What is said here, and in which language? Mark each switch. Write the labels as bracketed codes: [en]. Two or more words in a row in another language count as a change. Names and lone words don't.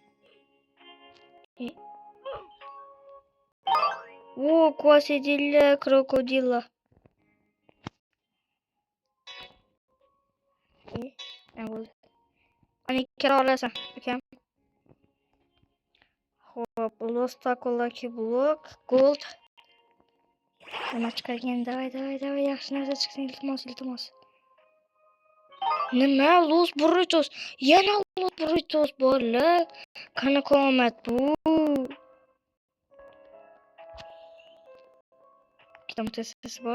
[uz] O, Quesadilla Crocodilla. Ani kira olasan, ukam. Hop, [en] Los Taco lucky block gold. [uz] Nima chiqar ekan? Davay, yaxshi narsa chiqsin, iltimos. Nima? Los burritos. Yana Los burritos borlar. Qanaqa omad bu? Ikkita mutatsiyasi bor.